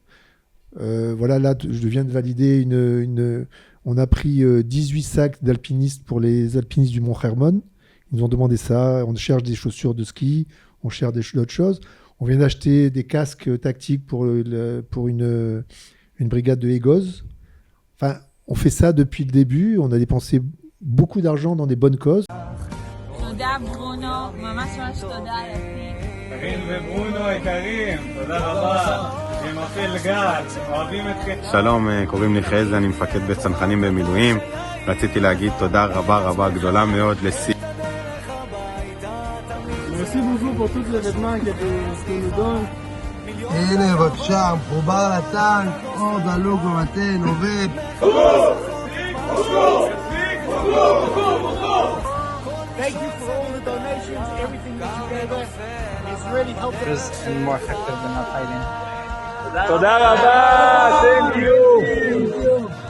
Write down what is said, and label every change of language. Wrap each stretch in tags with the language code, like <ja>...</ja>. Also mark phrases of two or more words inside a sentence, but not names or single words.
<fr>Voilà, là, je viens de valider on a pris 18 sacs d'alpinistes pour les alpinistes du Mont Hermon. Ils nous ont demandé ça. On cherche des chaussures de ski, on cherche d'autres choses. On vient d'acheter des casques tactiques pour une brigade de Egoz. Enfin, on fait ça depuis le début. On a dépensé beaucoup d'argent dans des bonnes causes.</fr> <he>תודה ברונו, ממש ממש תודה יפי. קרין וברונו יקרים, תודה רבה. ממפעיל גל, אוהבים אתכם. שלום, קוראים לי חזי, אני מפקד בצנחנים במילואים. רציתי להגיד תודה רבה גדולה מאוד לסי.</he> <fr>Merci beaucoup pour tout l'événement que nous donne.</fr> <he>הנה בבקשה, מחובר לטנק, אור דלוק במתן, עובד.</he> <en>Thank you for all the donations, everything that you gave us. It's really helped us. And more effective than not fighting.</en> <he>תודה רבה,</he> <en>thank you.</en>